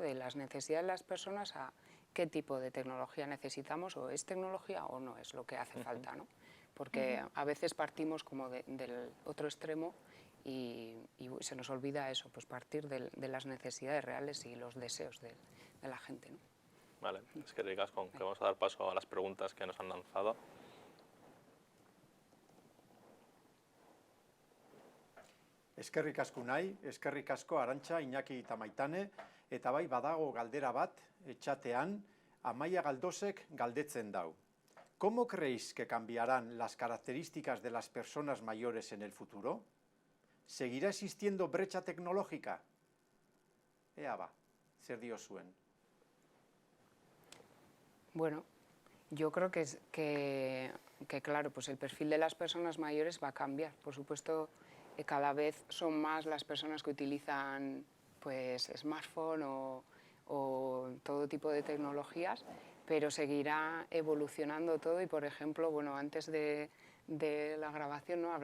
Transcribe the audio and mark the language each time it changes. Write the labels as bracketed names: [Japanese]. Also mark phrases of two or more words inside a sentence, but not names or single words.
[Spanish] De las necesidades de las personas a qué tipo de tecnología necesitamos, o es tecnología o no es lo que hace falta, ¿no? Porque a veces partimos como del otro extremo y se nos olvida eso, pues partir de las necesidades reales y los deseos de la gente, ¿no? Vale, es que ricasco, que vamos a dar paso a las preguntas que nos han lanzado. [Basque] Eskerrik asko Unai, eskerrik asko Arantxa, Iñaki eta Maitane, eta bai badago galdera bat, etxatean, Amaia Galdosek galdetzen dau. [Spanish] ¿Cómo creéis que cambiarán las características de las personas mayores en el futuro? ¿Seguirá existiendo brecha tecnológica? [Basque] Ea ba, zer diozuen? [Spanish] Bueno, yo creo que claro, pues el perfil de las personas mayores va a cambiar. Por supuesto, cada vez son más las personas que utilizan pues smartphone o todo tipo de tecnologías, pero seguirá evolucionando todo y, por ejemplo, bueno, antes de la grabación, ¿no?